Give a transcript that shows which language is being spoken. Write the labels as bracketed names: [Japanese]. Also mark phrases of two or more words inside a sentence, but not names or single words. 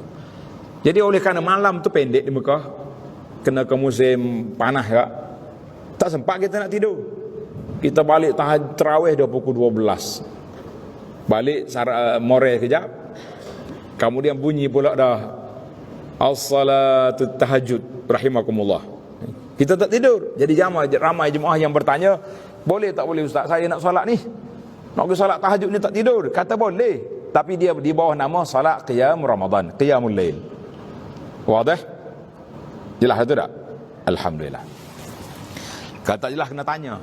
[Malay] Jadi oleh kerana malam tu pendek di Mekah, kena ke musim panas juga, tak sempat kita nak tidur. Kita balik tarawih dah pukul 12. Balik moreh kejap, kemudian bunyi pula dah [Arabic] الصلاة تهجد رحمكم الله. [Malay] Kita tak tidur. Jadi ramai jemaah yang bertanya, boleh tak boleh ustaz, saya nak solat ni, nak pergi solat tahajud ni tak tidur. Kata boleh, tapi dia di bawah nama solat qiyam Ramadan, [Arabic] قيام الليل. [Malay] Wadah? Jelas itu tak? Alhamdulillah. Kata jelas kena tanya.